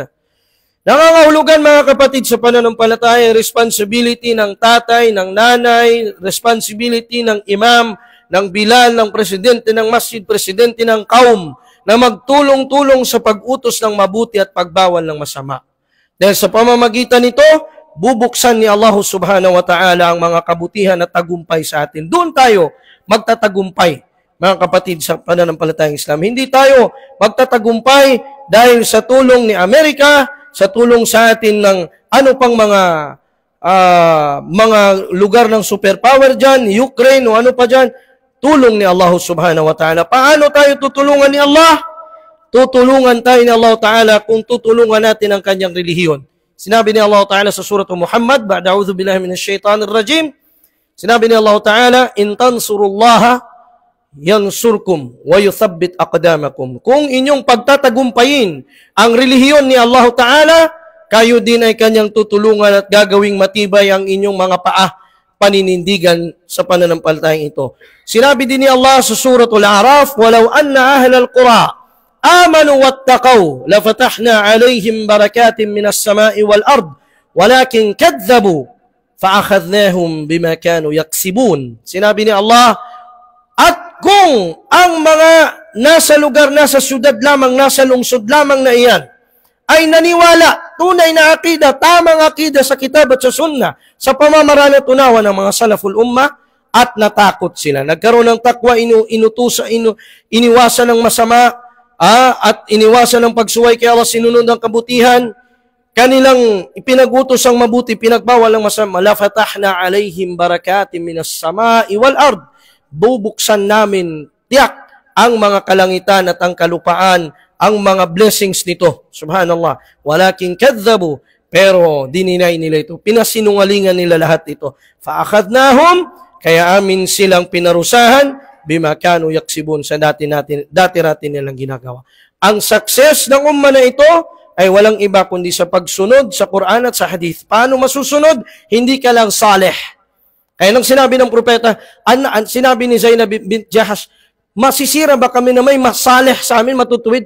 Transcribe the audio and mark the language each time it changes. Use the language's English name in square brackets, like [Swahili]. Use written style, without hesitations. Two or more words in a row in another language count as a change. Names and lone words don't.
[Filipino] Nangangahulugan mga kapatid sa pananampalataya, responsibility ng tatay, ng nanay, responsibility ng imam, ng bilal, ng presidente ng masjid, presidente ng kaum, na magtulong-tulong sa pag-utos ng mabuti at pagbawal ng masama. Dahil sa pamamagitan nito, bubuksan ni Allah [Arabic] سبحانه وتعالى [Filipino] ang mga kabutihan at tagumpay sa atin. Doon tayo magtatagumpay, mga kapatid sa pananampalatayang Islam. Hindi tayo magtatagumpay dahil sa tulong ni Amerika, sa tulong sa atin ng ano pang mga lugar ng superpower dyan, Ukraine o ano pa dyan, tulong ni Allah [Arabic] سبحانه وتعالى. [Filipino] Paano tayo tutulungan ni Allah? Tutulungan tayo ni Allah ta'ala kung tutulungan natin ang kanyang relihiyon. Sinabi ni Allah ta'ala sa surah Muhammad, [Arabic] بعد أعوذ بالله من الشيطان الرجيم, [Filipino] sinabi ni Allah ta'ala, [Arabic] إن تنصروا الله ينصركم ويثبت أقدامكم. [Filipino] Kung inyong pagtatagumpayin ang relihiyon ni Allah ta'ala, kayo din ay kanyang tutulungan at gagawing matibay ang inyong mga paa, paninindigan sa pananampalatayang ito. [Arabic] Sinabi din ni Allah sa suratul A'raf, ولو أن أهل القرى آمنوا واتقوا لفتحنا عليهم بركات من السماء والأرض ولكن كذبوا فأخذناهم بما كانوا يكسبون. [Filipino] Sinabi ni Allah, at kung ang mga nasa lugar, nasa syudad lamang, nasa lungsod lamang na iyan ay naniwala, tunay na akida, tamang akida sa kitab at sa sunnah, sa pamamaraan at unawa ng mga [Arabic] سلف الأمة, [Filipino] at natakot sila. Nagkaroon ng takwa, iniwasan ng masama, at iniwasan ng pagsuway kay Allah, sinunod ang kabutihan, kanilang ipinagutos ang mabuti, pinagbawal ang masama, [Arabic] لفتحنا عليهم بركات من السماء والأرض. [Filipino] Bubuksan namin tiyak ang mga kalangitan at ang kalupaan, ang mga blessings nito. [Arabic] سبحان الله. ولكن كذبوا, [Filipino] pero dininay nila ito. Pinasinungalingan nila lahat ito. Fa'akhadnahum, kaya amin silang pinarusahan, [Arabic] بما كانوا يكسبون, [Filipino] sa dati natin nilang ginagawa. Ang success ng umma na ito ay walang iba kundi sa pagsunod sa Quran at sa Hadith. Paano masusunod? Hindi ka lang saleh. Kaya nang sinabi ng propeta, sinabi ni Zainab bint Jahash, masisira ba kami na may masaleh sa amin, matutuwid?